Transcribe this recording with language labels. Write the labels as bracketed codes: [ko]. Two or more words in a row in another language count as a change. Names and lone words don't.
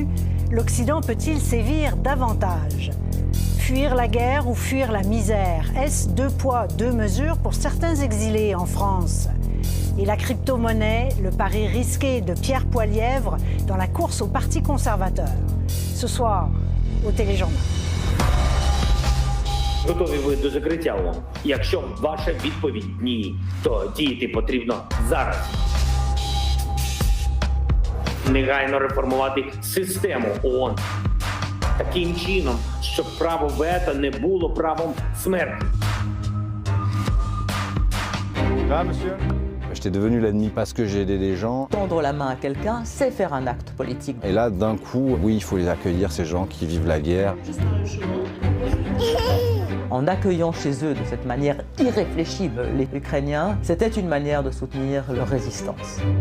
[fr] L'Occident peut-il sévir davantage? Fuir la guerre ou fuir la misère? Est-ce 2 poids, 2 mesures pour certains exilés en France? Et la crypto-monnaie, le pari risqué de Pierre Poilievre dans la course au Parti conservateur. Ce soir, au Téléjournal. [uk] Готові ви до закриття ООН? Якщо ваша відповідь ні, то діяти потрібно зараз. Негайно реформувати систему ООН таким чином, щоб право вето не було правом смерті. [fr] J'étais devenu l'ennemi parce que j'ai aidé des gens. Tendre la main à quelqu'un, c'est faire un acte politique. Et là, d'un coup, oui, il faut les accueillir, ces gens qui vivent la guerre. En accueillant chez eux de cette manière irréfléchie les Ukrainiens, c'était une manière de soutenir leur résistance.